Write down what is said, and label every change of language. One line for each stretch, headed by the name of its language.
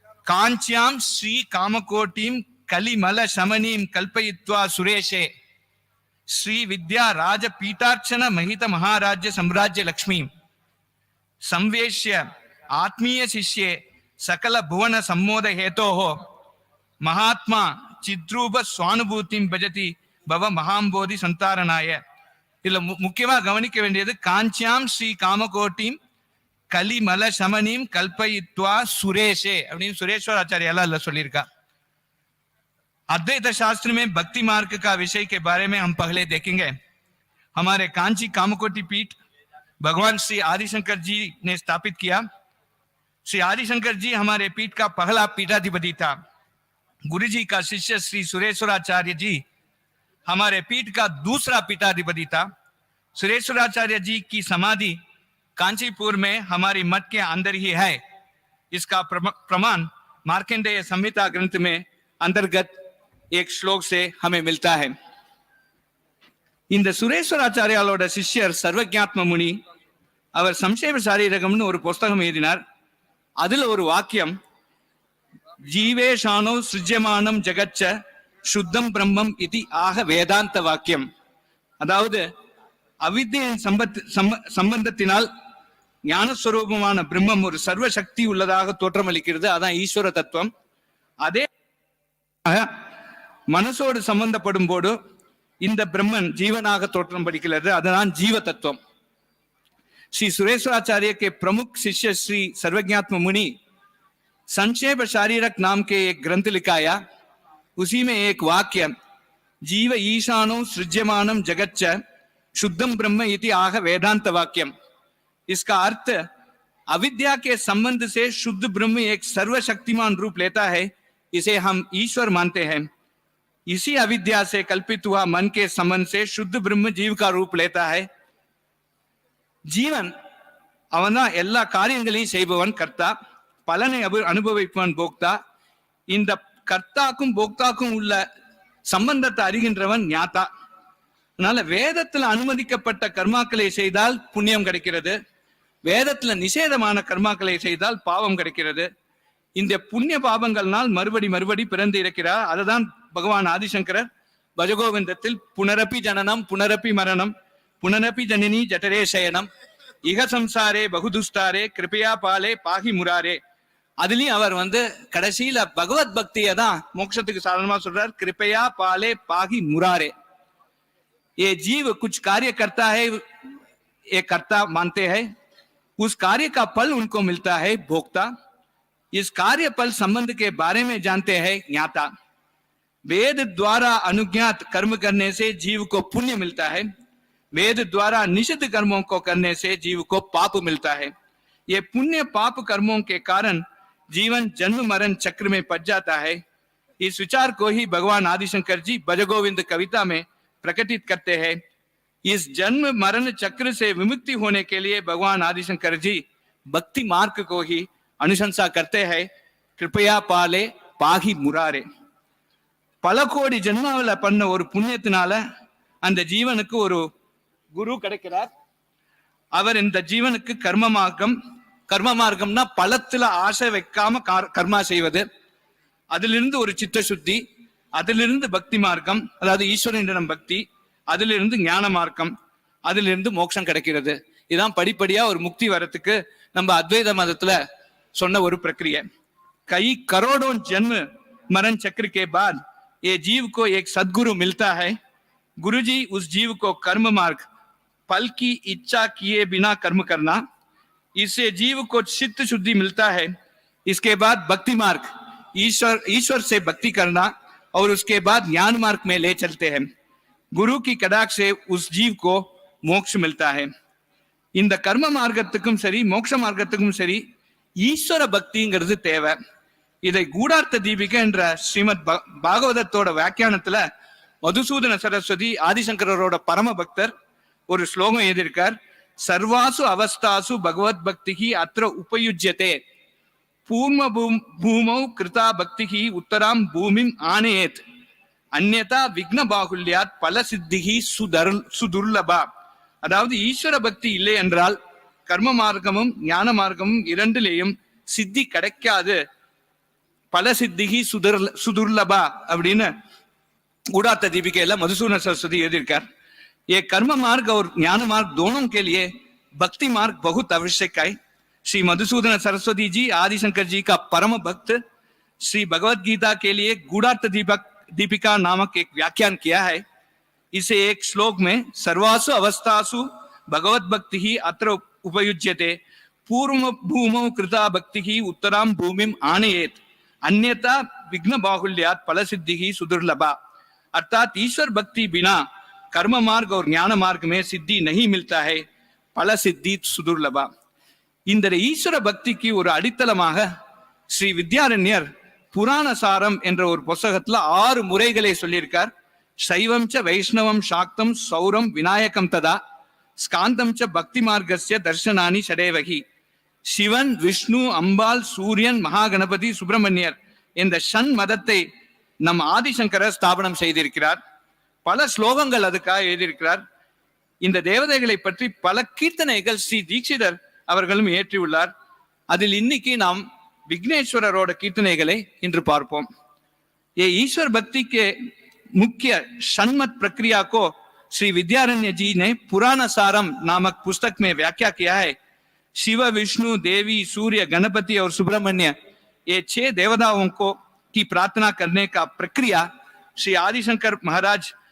Sanskrit: காஞ்சியாம் ஸ்ரீ காமகோட்டிம் கலிமல சமனீம் கல்பயித்வா சுரேஷே ஸ்ரீ வித்யா ராஜ பீட்டார்ச்சன மகித மகாராஜ்ய சம்ராஜ்ய லக்ஷ்மி சம்வேஷ்ய ஆத்மீய சிஷ்யே சகல புவன சம்மோத ஹேதோஹோ மகாத்மா சித்ரூப சுவானுபூதிம் பஜதி பவ மகாம்போதி சந்தாரணாய.
Tamil: இதுல முக்கியமா கவனிக்க வேண்டியது
Sanskrit: காஞ்சியாம் ஸ்ரீ காமகோட்டிம் கலிமல சமனீம் கல்பயித்வா சுரேஷே
Tamil: அப்படின்னு सुरेश्वराचार्य अल्लाह சொல்லியிருக்கா.
Hindi: अद्वैत शास्त्र में भक्ति मार्ग का विषय के बारे में हम पहले देखेंगे. हमारे कांची कामकोटि पीठ भगवान श्री आदिशंकर जी ने स्थापित किया. श्री आदिशंकर जी हमारे पीठ का पहला पीठाधिपति था. गुरु जी का शिष्य श्री सुरेश्वराचार्य जी हमारे पीठ का दूसरा पीठाधिपति था. सुरेश्वराचार्य जी की समाधि कांचीपुर में हमारी मठ के अंदर ही है. इसका प्रमाण मार्कंडेय संहिता ग्रंथ में अंतर्गत एक श्लोक से हमें मिलता है.
Tamil: இந்த சுரேஸ்வராச்சாரியாலோட சிஷ்யர் சர்வஜாத்ம முனி, அவர் சம்சேவ சாரீரகம்னு ஒரு புஸ்தகம் எழுதினார். அதுல ஒரு வாக்கியம்,
Sanskrit: ஜீவேஷானோ சிருஜ்யமானம் ஜெகச்ச சுத்தம் பிரம்மம் இது ஆக வேதாந்த வாக்கியம்.
Tamil: அதாவது அவித்தியின் சம்பந்தத்தினால் ஞானஸ்வரூபமான பிரம்மம் ஒரு சர்வ சக்தி உள்ளதாக தோற்றமளிக்கிறது. அதான் ஈஸ்வர தத்துவம். அதே மனசோடு சம்பந்தப்படும் போது இந்த பிரம்மன் ஜீவனாக தோற்றம் படிக்கிறது, அதுதான் ஜீவ தத்துவம்.
Hindi: श्री सुरेश्वराचार्य के प्रमुख शिष्य श्री सर्वज्ञात्म मुनि संक्षेप शारीरक नाम के एक ग्रंथ लिखाया। उसी में एक वाक्य
Sanskrit: जीव ईशानो सृज्यमानम जगच्च शुद्धम ब्रह्म इति आह वेदांत वाक्यम।
Hindi: इसका अर्थ अविद्या के संबंध से शुद्ध ब्रह्म एक सर्वशक्तिमान रूप लेता है, इसे हम ईश्वर मानते हैं। इसी अविद्या से कल्पित हुआ मन के संबंध से शुद्ध ब्रह्म जीव का रूप लेता है।
Tamil: ஜீவன் அவன் தான் எல்லா காரியங்களையும் செய்பவன், கர்த்தா, பலனை அனுபவிப்பவன் போக்தா. இந்த கர்த்தாக்கும் போக்தாக்கும் உள்ள சம்பந்தத்தை அறிகின்றவன் ஞாத்தா. அதனால வேதத்துல அனுமதிக்கப்பட்ட கர்மாக்களை செய்தால் புண்ணியம் கிடைக்கிறது, வேதத்துல நிஷேதமான கர்மாக்களை செய்தால் பாவம் கிடைக்கிறது. இந்த புண்ணிய பாவங்கள்னால் மறுபடி பிறந்து இருக்கிறார். அதுதான் பகவான் ஆதிசங்கரர் பஜகோவிந்தத்தில்
Sanskrit: புனரப்பி ஜனனம் புனரப்பி மரணம் புனரப்பி ஜனனி ஜட்டரே சயனம் இக சம்சாரே பகுதுஸ்தாரே கிருபையா பாலே பாகி முராரே.
Tamil: அதுலயும் அவர் கடைசியில பகவத் பக்தியை தான் மோட்சத்துக்கு சாதனமா சொல்றார்,
Sanskrit: கிருபையா பாலே பாகி முராரே.
Hindi: ये जीव कुछ कार्य करता है, एक कर्ता मानते हैं, उस कार्य का फल उनको मिलता है भोक्ता। इस कार्य फल संबंध के बारे में जानते हैं ज्ञाता। वेद द्वारा अनुज्ञात कर्म करने से जीव को पुण्य मिलता है, वेद द्वारा निषिद्ध कर्मों को करने से जीव को पाप मिलता है। ये पुण्य पाप कर्मों के कारण जीवन जन्म मरण चक्र में पड़ जाता है। इस विचार को ही भगवान आदिशंकर जी भजगोविंद कविता में प्रकटित करते हैं। इस जन्म मरण चक्र से विमुक्ति होने के लिए भगवान आदिशंकर जी भक्ति मार्ग को ही अनुशंसा करते हैं,
Sanskrit: कृपया पाले पाही मुरारे.
Tamil: பல கோடி ஜென்மாவில் பண்ண ஒரு புண்ணியத்தினால அந்த ஜீவனுக்கு ஒரு குரு கிடைக்கிறார். அவர் இந்த ஜீவனுக்கு கர்ம மார்க்கம்னா பலத்துல ஆசை வைக்காம கர்மா செய்வது, அதிலிருந்து ஒரு சித்த சுத்தி, அதிலிருந்து பக்தி மார்க்கம், அதாவது ஈஸ்வரனிடம் பக்தி, அதிலிருந்து ஞான மார்க்கம், அதிலிருந்து மோட்சம் கிடைக்கிறது. இதான் படிப்படியா ஒரு முக்தி வரத்துக்கு நம்ம அத்வைத மதத்துல சொன்ன ஒரு प्रक्रिया।
Hindi: कई करोड़ों जन्म मरण चक्र के बाद ये जीव को एक सद्गुरु मिलता है। गुरुजी उस जीव को कर्म मार्ग, फल की इच्छा किए बिना कर्म करना, इससे जीव को चित्त शुद्धि मिलता है। इसके बाद भक्ति मार्ग, ईश्वर से भक्ति करना, और उसके बाद ज्ञान मार्ग में ले चलते हैं। गुरु की कटाक्ष से उस जीव को मोक्ष मिलता है।
Tamil: இந்த கர்ம மார்க்கத்துக்கும் சரி மோட்ச மார்க்கத்துக்கும் சரி ஈஸ்வர பக்திங்கிறது தேவை. இதை கூடார்த்த தீபிகை என்ற ஸ்ரீமத் பாகவதத்தோட வியாக்கியானத்துல மதுசூதன சரஸ்வதி ஆதிசங்கரோட பரம பக்தர் ஒரு ஸ்லோகம் எழுதியிருக்கார்.
Sanskrit: சர்வாசு அவஸ்தாசு பகவத் பக்திகி அத்திர உபயுஜ்யதே, பூர்ம பூமௌ கிருதா பக்திகி உத்தராம் பூமிம் ஆனேத், அந்யதா விக்ன பாகுல்யாத் பல சித்திகி சுதுர்லபா.
Tamil: அதாவது ஈஸ்வர பக்தி இல்லை என்றால் கர்ம மார்க்கமும் ஞான மார்க்கமும் இரண்டிலேயும் சித்தி கிடைக்காது.
Sanskrit: பல சித்திகி சுதுர்லபா
Tamil: அப்படின்னு கூடார்த்த दीपिका मधुसूदन सरस्वती எழுதியிருக்கார்.
Hindi: ये कर्म मार्ग और ज्ञान मार्ग दोनों के लिए भक्ति मार्ग बहुत आवश्यक है। श्री मधुसूदन सरस्वती जी आदिशंकर जी का परम भक्त श्री भगवत गीता के लिए गूढ़ार्थ दीपिका नामक एक व्याख्यान किया है। इसे एक श्लोक में
Sanskrit: सर्वासु अवस्थासु भगवत भक्ति ही अत्र उपयुज्यते, पूर्व भूमौ कृता भक्ति ही उत्तराम भूमिम आनयेत, अन्यथा विघ्न बाहुल्यात फल सिद्धि ही सुदुर्लभा।
Hindi: अर्थात ईश्वर भक्ति बिना कर्म मार्ग और ज्ञान मार्ग में सिद्धि नहीं मिलता है,
Sanskrit: फल सिद्धि सुदुर्लभा.
Tamil: இந்த ஈஸ்வர பக்திக்கு ஒரு அடித்தளமாக ஸ்ரீ வித்யாரண்யர் புராண சாரம் என்ற ஒரு புத்தகத்துல 6 முறைகளை சொல்லியிருக்கார்.
Sanskrit: சைவம் ச வைஷ்ணவம் சாக்தம் சௌரம் விநாயகம் ததா ஸ்காந்தம் ச பக்தி மார்க்கஸ்ய தர்சனானி சடேவகி.
Tamil: சிவன், விஷ்ணு, அம்பாள், சூரியன், மகாகணபதி, சுப்பிரமணியர் இந்த ஷண் மதத்தை நம் ஆதிசங்கரர் ஸ்தாபனம் செய்திருக்கிறார். பல ஸ்லோகங்கள் அதுக்காக எழுதியிருக்கிறார். இந்த தேவதைகளை பற்றி பல கீர்த்தனைகள் ஸ்ரீ தீட்சிதர் அவர்களும் ஏற்றியுள்ளார். அதில் இன்னைக்கு நாம் விக்னேஸ்வரரோட கீர்த்தனைகளை இன்று பார்ப்போம்.
Hindi: ये ईश्वर भक्ति के मुख्य षण्मत प्रक्रिया को श्री विद्यारण्य जी ने पुराण सारम नामक पुस्तक में व्याख्या किया है. शिव, विष्णु, देवी, सूर्य, गणपति और सुब्रमण्य ये 6 देवताओं को की प्रार्थना करने का प्रक्रिया श्री आदिशंकर महाराज